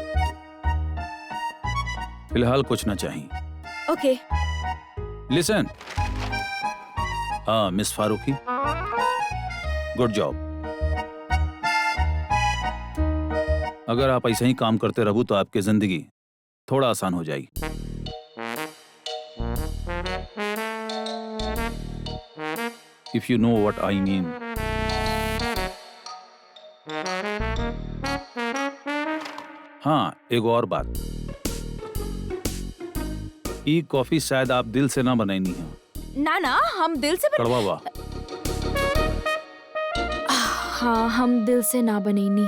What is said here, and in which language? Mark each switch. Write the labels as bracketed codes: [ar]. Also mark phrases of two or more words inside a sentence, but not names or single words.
[bho] फिलहाल कुछ ना चाहिए। ओके। [en] Listen, Miss Farooqui, good job. [bho] अगर आप ऐसे ही काम करते रहू तो आपकी जिंदगी थोड़ा आसान हो जाएगी। [en] If you know what I mean. [bho] हाँ, एक और बात, ई कॉफी शायद आप दिल से ना बनाई है। ना ना, हम दिल से कड़वा बा। हाँ, हम दिल से ना बनेनी।